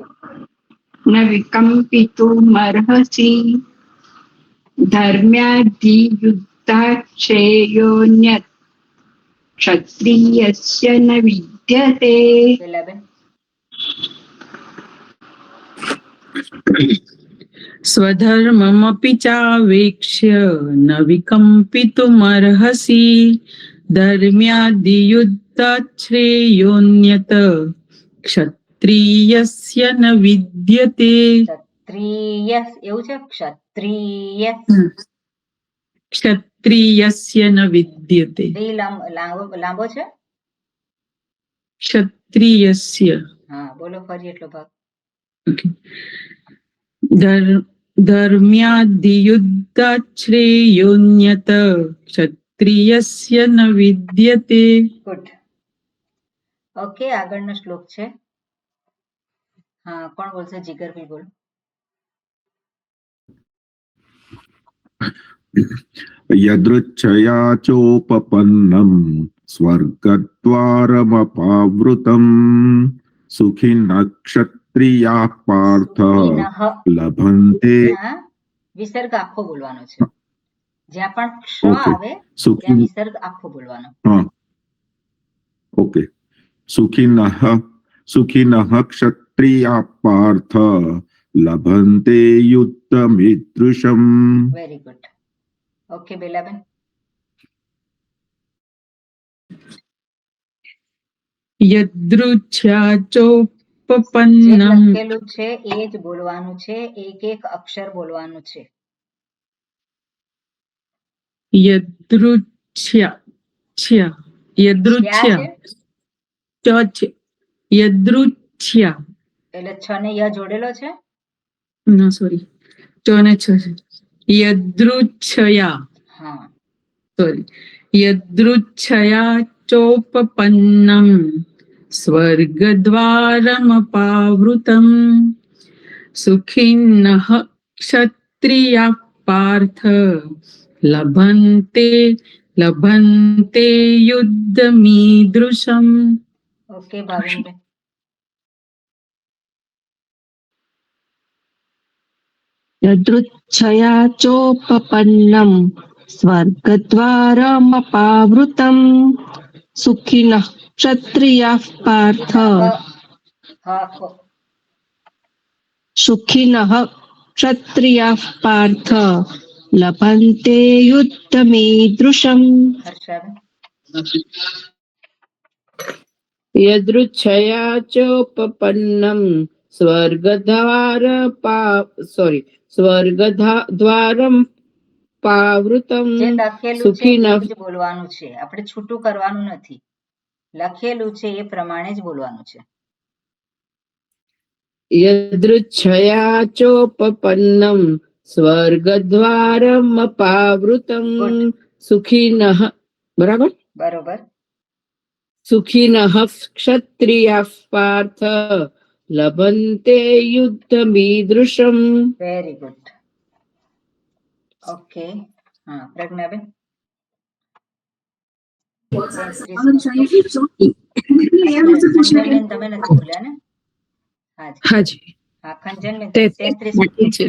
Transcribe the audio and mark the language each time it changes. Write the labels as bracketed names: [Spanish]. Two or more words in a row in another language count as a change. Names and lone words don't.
[Sanskrit] ન વિકમ્પિતુમર્હસि ધર્મ્યાદ્ધિયુદ્ધાશ્રેયોન્યત ક્ષત્રિયસ્ય ન વિદ્યતે. [Gujarati] પેલા બેન [Sanskrit] स्वधर्ममपि चावेक्ष्य न विकम्पितुमर्हसि धर्म्यादियुद्धात् श्रेयोऽन्यत् क्षत्रियस्य न विद्यते. [Gujarati] ક્ષત્રિય એવું છે, ક્ષત્રિય [Sanskrit] क्षत्रियस्य न विद्यते. [Gujarati] ડી લાંબો છે. [Sanskrit] क्षत्रियस्य. [Gujarati] હા બોલો ફરી એટલો ભાગ. [English] Okay. [Sanskrit] धर्म्यादियुद्धात् श्रेयोऽन्यत् क्षत्रियस्य न विद्यते. [Gujarati] ગુડ. ઓકે, આગળનો શ્લોક છે. હા, કોણ બોલશે? જીગરભાઈ બોલો. [Sanskrit] यदृच्छया चोपपन्नं स्वर्गद्वारमपावृतम् सुखिनः क्षत्रियाः पार्थ સુખિનઃ. लभन्ते. [Gujarati] ત્યાં વિસર્ગ આખો બોલવાનો છે. જ્યાં પણ ક્ષ [English] Okay. [Gujarati] આવે ત્યાં [Sanskrit] सुखिन [Gujarati] વિસર્ગ આખો બોલવાનો. [Sanskrit] हाँ ओके सुखिनः क्षत्रियाः पार्थ लभन्ते युद्धमीदृशम्. [English] very good. [Gujarati] ઓકે બેલાબેન. [Sanskrit] यदृच्छया [Gujarati] જે [Sanskrit] चोपपन्नं [Gujarati] લખેલું છે એ જ બોલવાનું છે, એક એક અક્ષર બોલવાનું છે. [Sanskrit] यदृच्छया छ्या यदृच्छया [Gujarati] ક્યાં છે? ચ છે यदृच्छया એટલે છ ને ય જોડેલો છે. ના સોરી ચ ને છ છે यदृच्छया હા, [Sanskrit] sorry यदृच्छया चोपपन्नं स्वर्गद्वारमपावृतं सुखिनः क्षत्रियाः पार्थ लभन्ते युद्धमीदृशम्. [Gujarati] ઓકે ભાવિનબેન. [Sanskrit] यदृच्छया चोपपन्नं स्वर्गद्वारमपावृतं सुखिनः क्षत्रियाः पार्थ [Gujarati] આખો [Sanskrit] सुखिनः क्षत्रियाः पार्थ लभन्ते युद्धमीदृशम्. [Gujarati] હર્ષાબેન. [Sanskrit] यदृच्छया चोपपन्नं स्वर्गद्वारं पावृतं [Gujarati] જે લખેલું છે [Sanskrit] सुखिनः [Gujarati] એવું જ બોલવાનું છે, આપણે છૂટું કરવાનું નથી. લખેલું છે એ પ્રમાણે જ બોલવાનું છે. [Sanskrit] यदृच्छया चोपपन्नं स्वर्गद्वारमपावृतं सुखिनः बराबर [Gujarati] બરોબર. [Sanskrit] सुखिनः क्षत्रियाः पार्थ लभन्ते युद्धमीदृशम्. [English] very good. [Gujarati] ઓકે. હા, પ્રજ્ઞાબેન. 33 તમે નથી બોલ્યા ને? હાજી. હાજી હા, ખંજનબેન 33